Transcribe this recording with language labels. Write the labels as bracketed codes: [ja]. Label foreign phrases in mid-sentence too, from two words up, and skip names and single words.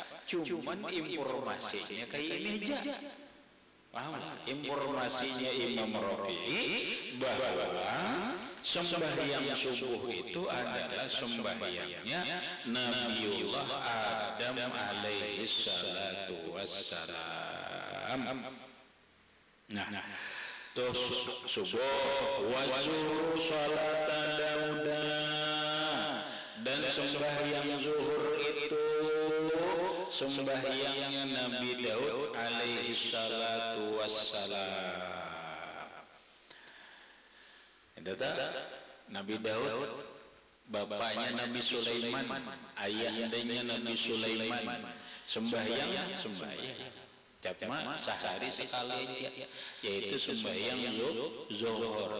[id] Cuman informasinya kayak ini aja. Paham? Informasinya Imam Rafi'i bahwa sembahyang subuh itu adalah sembahyangnya Nabiullah Adam [ar] عليه الصلاة والسلام. [id] Nah, terus subuh wajur salat Dauda, dan sembahyang zuhur itu sembahyangnya Nabi Daud [ar] عليه الصلاة والسلام. [id] Nabi Daud bapaknya Nabi Sulaiman, ayahnya Nabi Sulaiman, sembahyang cuma sehari sekali aja, yaitu sembahyang zuhur.